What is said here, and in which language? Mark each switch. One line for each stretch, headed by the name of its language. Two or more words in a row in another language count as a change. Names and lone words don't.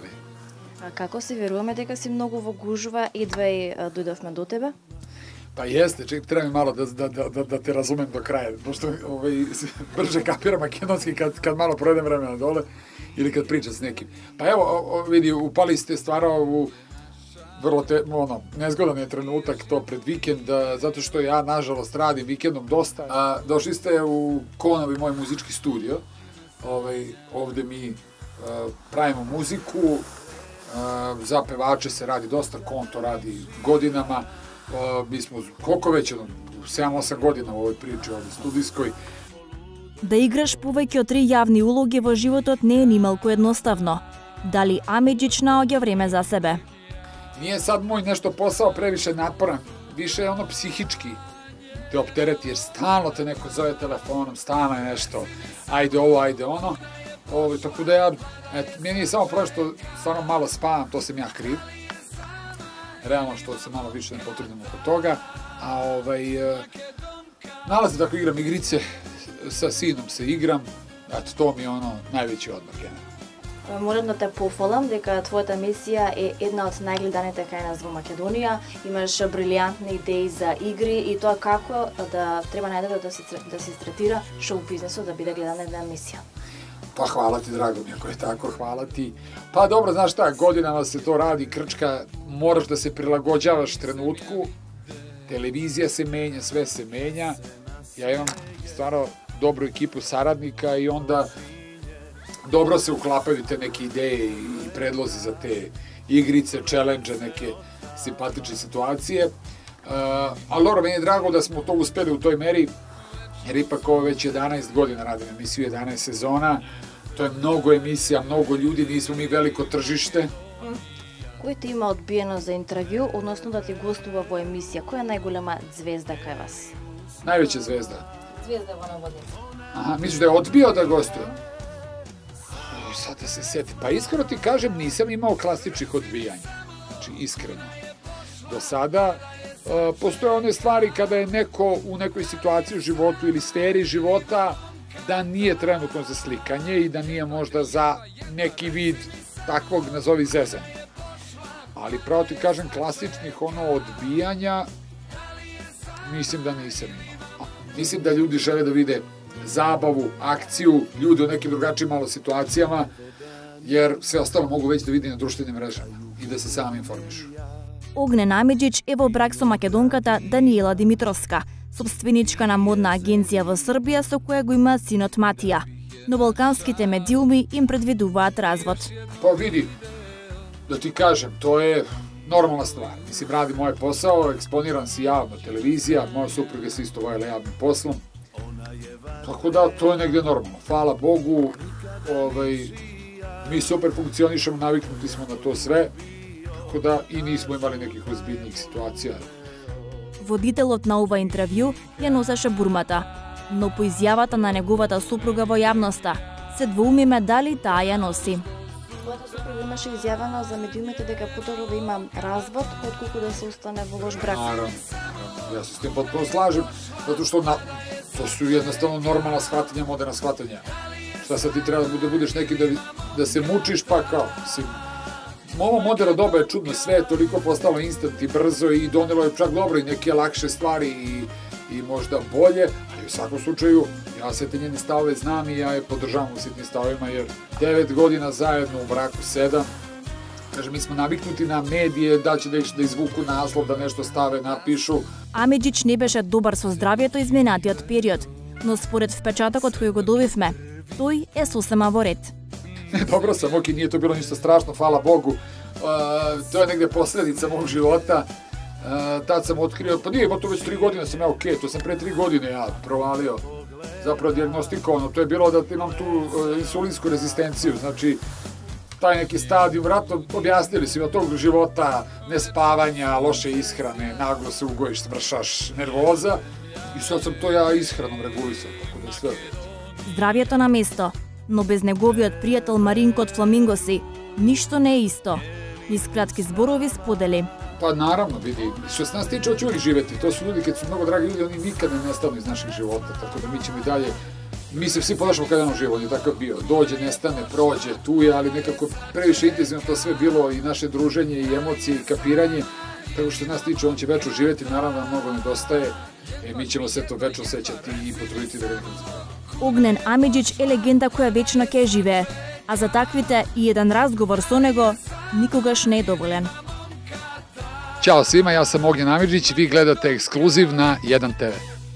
Macedonian: А како се веруваме дека си многу во гужва, едва и дојдовме до тебе?
Serbian: Па јесте, треба ми мало да те разумем до крај, пошто брже капирам македонски кад мало проведем време надоле или кад причам с неким. Па ево, види, упали сте стваро у vrlo nezgodan je trenutak to pred vikend, zato što ja, nažalost, radim vikendom dosta. Došli ste u Konovi, moj muzički studio. Ovde mi pravimo muziku, za pevače se radi dosta, Kon to radi godinama. Mi smo, koliko već, 7-8 godina u ovoj priči, ovde studijskoj.
Macedonian: Да играш повеќе од 3 јавни улоги во животот не е нималку едноставно. Дали Амиџич наоѓа време за себе?
Serbian: Nije sad moj nešto posao previše naporan, više je ono psihički te optereti, jer stalno te neko zove telefonom, stalno je nešto, ajde ovo, ajde ono. Tako da ja, meni je samo prvo što stvarno malo spavam, to sam ja kriv. Realno što se malo više ne potrudim oko toga. A nalazim tako igram igrice, sa sinom se igram, eto to mi je ono najveći odmor generalno.
Macedonian: Морам да те пофалам дека твојата емисија е една од најгледаните кај нас во Македонија. Имаш брилјантни идеи за игри и тоа како да треба најдобро да се третира шоу бизнесот да биде гледана една емисија.
Serbian: Pa hvala ti, drago mi, ako je tako, hvala ti. Pa dobro, znaš šta, godinama se to radi, krčka, moraš da se prilagođavaš trenutku, televizija se menja, sve se menja. Ja imam stvarno dobru ekipu saradnika i onda dobro se uklapaju te neke ideje i predlozi za te igrice, challenge, neke simpatične situacije. Ali dobro, meni je drago da smo to uspeli u toj meri, jer ipak ovo već 11 godina radim emisiju, 11 sezona. To je mnogo emisija, mnogo ljudi, nismo mi veliko tržište.
Macedonian: Кој ти има одбиено за интервју, односно да ти гостува во емисија? Која е најголема звезда кај вас?
Serbian: Najveća zvezda.
Macedonian: Звезда во наводница.
Serbian: Aha, misliš da je odbio da gostuje? Sad da se seti. Pa iskreno ti kažem, nisam imao klasičnih odbijanja. Znači, iskreno. Do sada postoje one stvari kada je neko u nekoj situaciji u životu ili sferi života da nije trenutno za slikanje i da nije možda za neki vid takvog, nazovi, zezanja. Ali pravo ti kažem, klasičnih odbijanja mislim da nisam imao. Mislim da ljudi žele da vide zabavu, akciju, ljudi u nekim drugačijim malo situacijama, jer sve ostalo mogu već da vidi na društvenim mrežama i da se sami informišu.
Macedonian: Огнен Амиџич е во брак со македонката Даниела Димитровска, собственичка на модна агенција во Србија со која го има синот Матија. Но балканските медиуми им предвидуваат развод.
Serbian: Pa vidi, da ti kažem, to je normalna stvar. Mislim, radim moj posao, eksponiram se javno, televizija, moja supruga se isto vojela javnim poslom. Tako da, to je negde normalno. Hvala Bogu, mi super funkcionišemo, naviknuti smo na to sve, tako da i nismo imali nekih ozbiljnih situacija.
Macedonian: Водителот на ова интервју ја носеше бурмата, но по изјавата на неговата супруга во јавноста се двоумиме дали таа ја носи. Твојата супруга имаше изјавено за медиумите дека потоа да има развод, отколку да се остане во лош брак.
Serbian: Naravno, ja se s tim potpuno slažem, zato što to su jednostavno normalna shvatanja, moderna shvatanja. Šta sad ti treba da budeš neki da se mučiš, pa kao, mislim, ovo moderno doba je čudno, sve je toliko postalo instant i brzo i donelo je čak dobro i neke lakše stvari i možda bolje, ali u svakom slučaju ja sve te njene stavove znam i ja je podržavam u sitnim stavovima, jer 9 godina zajedno u braku, 7, kaže, mi smo naviknuti na medije da će da izvuku naslov, da nešto stave, napišu.
Macedonian: Амиџич не беше добар со здравјето изминатиот период, но според впечатокот кој го добивме, тој е сосема во ред.
Serbian: Ne, dobro sam, ok, nije to bilo ništa strašno, hvala Bogu. To je negde posledica mog života. Tad sam otkrio, pa nije, to već 3 godine sam ja okej, to sam pre 3 godine ja provalio, zapravo dijagnostikovano, to je bilo da imam tu insulinsku rezistenciju, znači taj neki stadijum, vratno objasnili si od tog života, nespavanja, loše ishrane, naglo se ugojiš, smršaš, nervoza i sad sam to ja ishranom regulisao, tako da je sve.
Macedonian: Здравјето на место, но без неговиот пријател Маринко од Фламингоси, ништо не е исто. Низ кратки зборови сподели.
Serbian: Pa naravno, vidi, što se nas tiče, hoće uvijek živjeti. To su ljudi, kad su mnogo dragi ljudi, oni nikad ne nestanu iz naših života, tako da mi ćemo i dalje, mi se svi ponašamo kada je život, on je takav bio. Dođe, nestane, prođe, tu je, ali nekako previše intenzivno to sve bilo i naše druženje i emocije i kapiranje, tako što se nas tiče, on će večno živjeti, naravno mnogo nedostaje, mi ćemo se to večno sećati i potruditi da ga nekako zaboravimo.
Macedonian: Огнен Амиџиќ е легенда која вечно ќе живее, а за таквите и еден разговор со него никогаш не е доволен.
Serbian: Ćao svima, ja sam Ognjen Amidžić, vi gledate Ekskluziv na 1 TV.